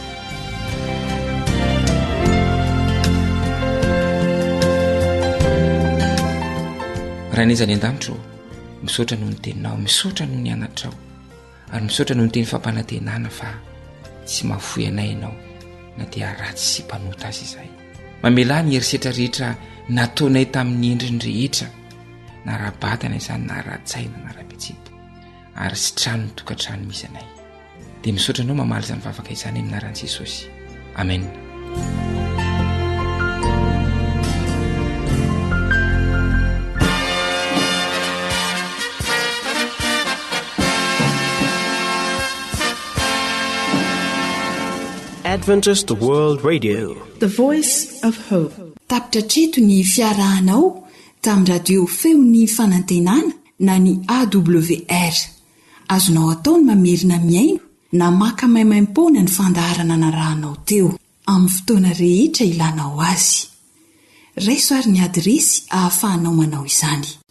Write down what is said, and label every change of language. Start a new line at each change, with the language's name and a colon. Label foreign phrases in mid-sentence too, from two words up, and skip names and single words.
Malagasy: Raha nezany an-danitro, misaotra noho ny teninao, misaotra noho ny anatrao, ary misaotra noho ny teny fampanantenana fa tsy mahafoy anay ianao na dia ratsy sy mpanota azy izay. Mamela ny herisetra rehetra nataonay tamin'ny endriny rehetra, na raha-batana izany na raha-tsaina na raha-petsepo, ary sy trano ny tokantrano misy anay. Dia misaotra anao mamaly izany vavaka izany amin'ny anaran'i Jesosy. Amen.
English: Adventist World Radio, the voice of hope.
Malagasy: Tapitra treto ny fiarahanao tamin'ny radio feony fanantenana na ny AWR. Azonao ataony mamerina miaino na maka maimaim-pona ny fandaharana anarahanao teo amin'ny fotoana rehetra ilanao azy. Raisoary ny adresy ahafahanao manao izany: